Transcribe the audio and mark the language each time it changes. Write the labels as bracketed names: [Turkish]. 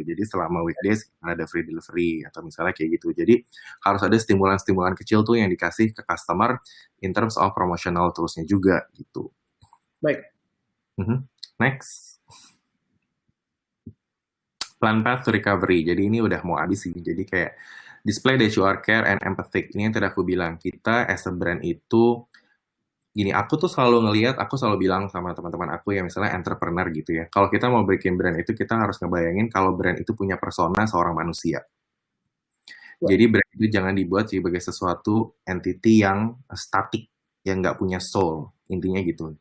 [Indonesian] Jadi selama weekdays ada free delivery atau misalnya kayak gitu. Jadi harus ada stimulan-stimulan kecil tuh yang dikasih ke customer [English] in terms of promotional tools- [Indonesian] nya juga gitu. Baik. [English] Next. Plan path to recovery. [Indonesian] Jadi ini udah mau habis sih. Jadi kayak [English] display that you are care and empathic. [Indonesian] Ini yang tadi aku bilang. Kita [English] as a brand [Indonesian] itu gini, aku tuh selalu ngelihat, aku selalu bilang sama teman-teman aku yang misalnya entrepreneur gitu ya. Kalau kita mau bikin brand itu, kita harus ngebayangin kalau brand itu punya persona seorang manusia. Jadi brand itu jangan dibuat sebagai sesuatu entity yang statik, yang nggak punya soul, intinya gitu.